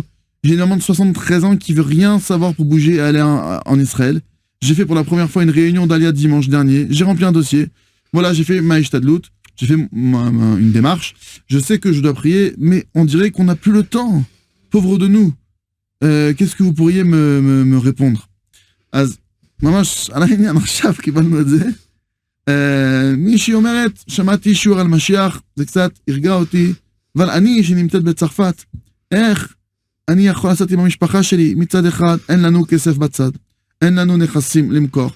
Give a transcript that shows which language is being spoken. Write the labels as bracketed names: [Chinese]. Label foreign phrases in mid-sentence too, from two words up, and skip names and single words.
[French] J'ai une maman de 73 ans qui veut rien savoir pour bouger et aller en Israël. J'ai fait pour la première fois une réunion d'Alia dimanche dernier. J'ai rempli un dossier. Voilà, j'ai fait ma Ishtadlut. J'ai fait une démarche. Je sais que je dois prier, mais on dirait qu'on n'a plus le temps. Pauvre de nous. Qu'est-ce que vous pourriez me répondre? [Hebrew] אז ממש על העניין עכשיו קיבלנו את זה. מישהי אומרת, שמעתי שיעור על משיח, זה קצת הרגע אותי, אבל אני שנמצאת בצרפת, איך אני יכול לעשות עם המשפחה שלי? מצד אחד, אין לנו כסף בצד, אין לנו נכסים למכור.